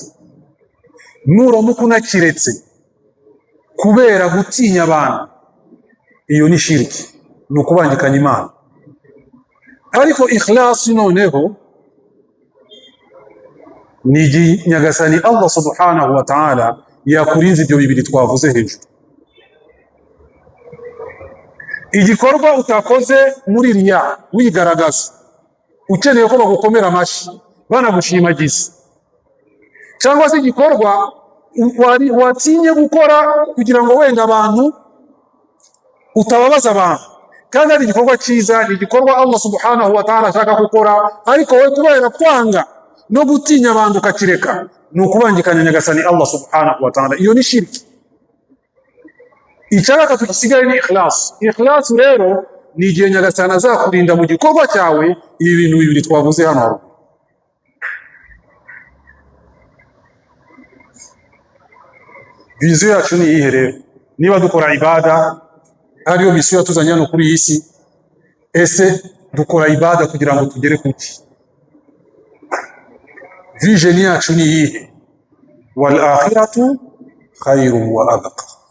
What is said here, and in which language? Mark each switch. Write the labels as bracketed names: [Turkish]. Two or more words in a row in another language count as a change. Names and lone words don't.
[Kinyarwanda] Nuramuka unakiretse kubera gutinya abantu, iyo ni shirki, ni ukubangikanya Imana. Ariko ikhlasi noneho ni Nyagasani Allah [Arabic] سبحانه وتعالى [Kinyarwanda] yakurinze ibyo bibiri twavuze hejuru. Igikorwa utakoze muri riya wigaragaza, ukeneye ko bagukomera amashyi banagushimagiza, cyangwa se igikorwa watinye gukora kugira ngo wenda abantu utababaza abantu, kandi ari igikorwa cyiza, ni igikorwa Allah [Arabic] سبحانه وتعالى [Kinyarwanda] ashaka gukora, ariko we kubera kwanga no gutinya abantu ukakireka, ni ukubangikanya Nyagasani Allah [Arabic] سبحانه وتعالى. [Kinyarwanda] Iyo ni shirki. Icyaraka tukisigaye ni ikhlas. Ikhlas rero ni igihe Nyagasani azakurinda mu gikorwa cyawe ibi bintu bibiri twavuze hano. Viziyo yacu ni iyihe rero? Niba dukora ibada ariyo misiyo yatuzanye hano kuri iyi si, ese dukora ibada kugira ngo tugere kuki? Vision yacu ni iyihe? [Arabic] والآخرة خير وأبقى.